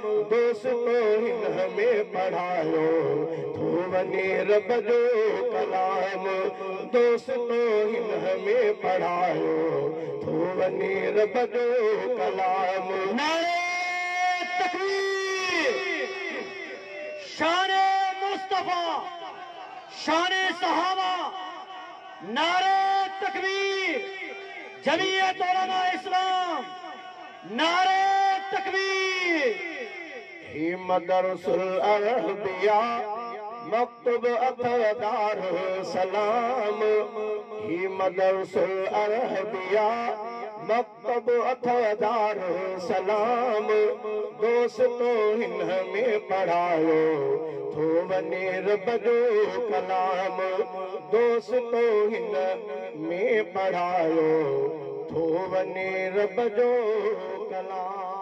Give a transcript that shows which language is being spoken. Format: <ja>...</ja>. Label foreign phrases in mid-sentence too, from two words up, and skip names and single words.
<sd>دوستو، هن همي پڙهايو ٿو وڃي رب جو ڪلام. دوستو، هن همي پڙهايو ٿو وڃي رب جو ڪلام. نعري تڪبير!</sd> <ur>شان مصطفیٰ، شان صحابہ، نعرہ تکبیر، جمعیت علماء اسلام، نعرہ تکبیر۔</ur> <sd>هي مدرسه الانبياء، مکتب اٿو دار سلام. هي مدرسه الانبياء، مکتب مکتب اٿو دار سلام، دوستو هن ۾ پڙهايو، ٿو وڃي رب جو ڪلام، دوستو هن ۾ پڙهايو، ٿو وڃي رب جو ڪلام.</sd>